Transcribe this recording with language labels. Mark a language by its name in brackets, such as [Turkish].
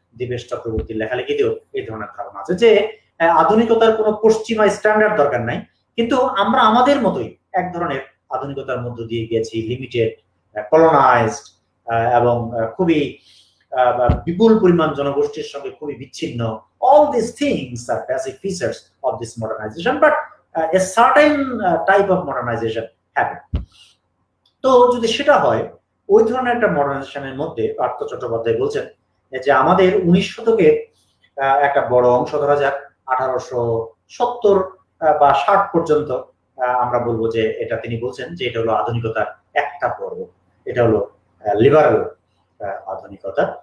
[Bangla] দিবেশ চক্রবর্তীর লেখালেখিতেও এই ধরনের ধারণা আছে যে আধুনিকতার কোনো পশ্চিমা স্ট্যান্ডার্ড দরকার নাই, কিন্তু আমরা আমাদের মতোই এক ধরনের আধুনিকতার মধ্য দিয়ে গিয়েছি, লিমিটেড, কলোনাইজড এবং খুবই বিপুল পরিমাণ জনগোষ্ঠীর সঙ্গে খুবই বিচ্ছিন্ন। [English] All these things are basic features of this modernization, but a certain type of modernization happened. [Bangla] তো যদি সেটা হয়, ওই ধরনের একটা মডার্নাইজেশনের মধ্যে পার্থ চট্টোপাধ্যায় বলছেন যে আমাদের 19 শতকের একটা বড় অংশ, ধরা যাক 1870 বা 60 পর্যন্ত, আমরা বলবো যে এটা তিনি বলছেন যে এটা হলো আধুনিকতার একটা পর্ব, এটা হলো লিবারেল আধুনিকতা।